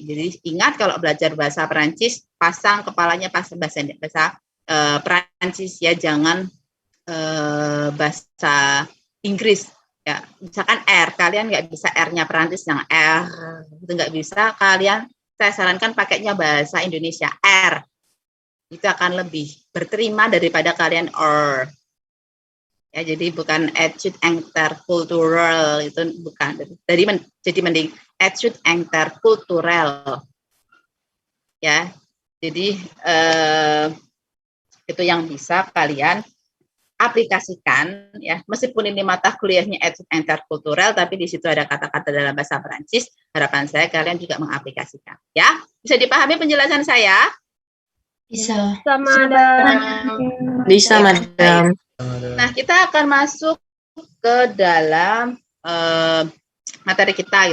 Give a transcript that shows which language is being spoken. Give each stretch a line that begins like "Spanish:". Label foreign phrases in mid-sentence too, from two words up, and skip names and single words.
Indonesian: Jadi ingat kalau belajar bahasa Perancis, pasang kepalanya pas bahasa Perancis ya, jangan bahasa Inggris. Ya, misalkan R, kalian nggak bisa R-nya Perancis yang R, itu nggak bisa. Kalian, saya sarankan pakainya bahasa Indonesia R. Itu akan lebih berterima daripada kalian R. Ya, jadi bukan
French: études interculturel,
Indonesian: itu bukan. Jadi mending
French: études interculturel.
Indonesian: Ya, jadi itu yang bisa kalian aplikasikan, ya, meskipun ini mata kuliahnya
French: études interculturel,
Indonesian: tapi di situ ada kata-kata dalam bahasa Perancis. Harapan saya kalian juga mengaplikasikan. Ya, bisa dipahami penjelasan saya? Bisa. Bisa, Madam. Nah, kita akan masuk ke dalam materi kita.